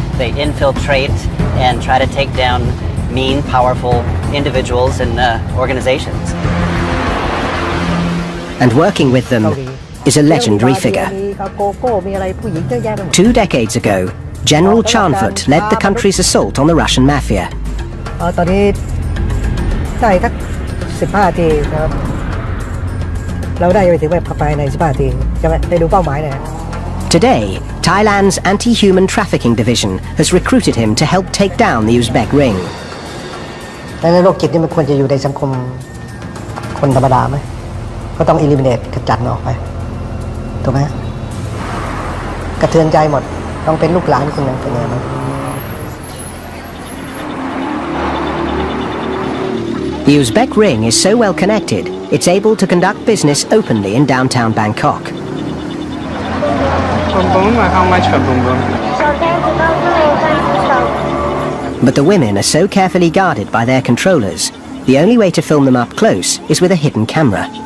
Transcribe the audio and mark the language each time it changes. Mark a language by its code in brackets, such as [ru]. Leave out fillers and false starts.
[en] They infiltrate and try to take down mean, powerful individuals and organizations. And working with them is a legendary figure. 2 decades ago, General Chanfut led the country's assault on the Russian mafia. [th] ตอนนี้ได้สัก15 นาทีครับเราได้ไปถึงแบบภายใน15 นาทีจะได้ดูเป้าหมายเลย [en] Today, Thailand's anti-human trafficking division has recruited him to help take down the Uzbek ring. [th] ในโลกจิตนี่มันควรจะอยู่ในสังคมคนธรรมดาไหมก็ต้อง eliminate ขจัดออกไปถูกไหมกระเทือนใจหมด ต้องเป็นลูกหลานคุณนะเป็นไงนะ [en] The Uzbek ring is so well connected, it's able to conduct business openly in downtown Bangkok. How much for boom boom? But the women are so carefully guarded by their controllers, the only way to film them up close is with a hidden camera.